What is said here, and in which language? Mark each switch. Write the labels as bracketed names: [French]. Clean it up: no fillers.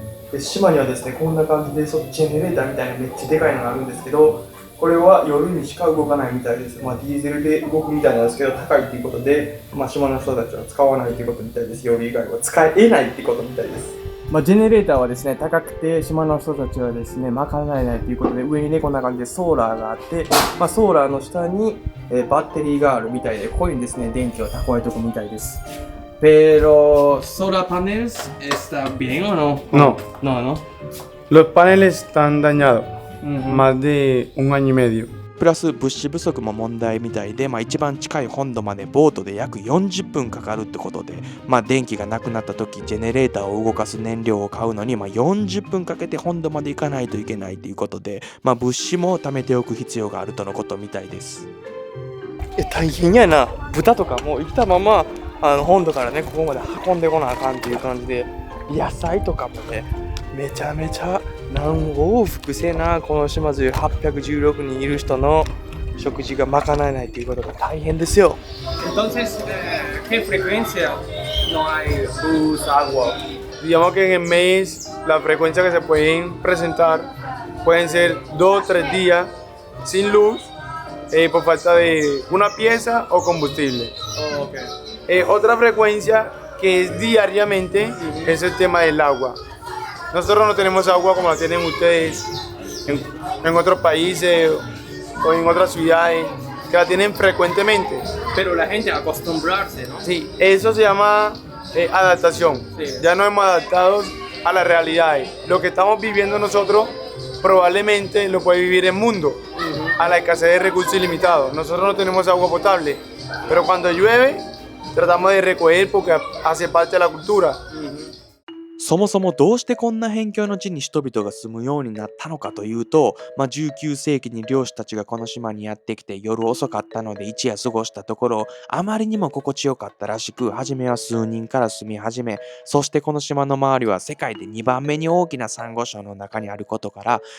[Japanese] で島にはですね、こんな感じでジェネレーターみたいなめっちゃでかいのがあるんですけど、これは夜にしか動かないみたいです。ディーゼルで動くみたいなんですけど、高いということで、島の人たちは使わないということみたいです。夜以外は使えないってことみたいです。ジェネレーターはですね、高くて島の人たちはですね、賄えないということで、上にね、こんな感じでソーラーがあって、ソーラーの下に、バッテリーがあるみたいで、ここにですね、電気を蓄えておくみたいです。 [Spanish] Pero, ¿solar paneles está bien o no? No, No. los paneles están dañados, más de un año y medio. [Japanese] プラス物資不足も問題みたいで、一番近い本土までボートで約40分かかるってことで、電気がなくなった時ジェネレーターを動かす燃料を買うのに、40分かけて本土まで行かないといけないということで、物資も貯めておく必要があるとのことみたいです。大変やな。豚とかも生きたまま本土からね、ここまで運んでこなあかんっていう感じで、野菜とかもね、めちゃめちゃ何往復せな、この島中816人いる人の食事が賄えないということが大変ですよ。 [Spanish] Entonces, ¿qué frecuencia no hay luz, agua? Digamos que en el mes la frecuencia que se pueden presentar pueden ser 2 o 3 días sin luz por falta de una pieza o combustible. [English] Oh, okay. [Spanish] Otra frecuencia que es diariamente es el tema del agua. Nosotros no tenemos agua como la tienen ustedes en otros países o en otras ciudades que la tienen frecuentemente. Pero la gente acostumbrarse, ¿no? Sí, eso se llama adaptación. Sí. Ya nos hemos adaptado a las realidades. Lo que estamos viviendo nosotros probablemente lo puede vivir el mundo, a la escasez de recursos ilimitados. Nosotros no tenemos agua potable, pero cuando llueve tratamos de recoger porque hace parte de la cultura. [Japanese] そもそもどうしてこんな辺境の地に人々が住むようになったのかというと、19世紀に漁師たちがこの島にやってきて夜遅かったので一夜過ごしたところ、あまりにも心地よかったらしく、初めは数人から住み始め、そしてこの島の周りは世界で2番目に大きなサンゴ礁の中にあることから、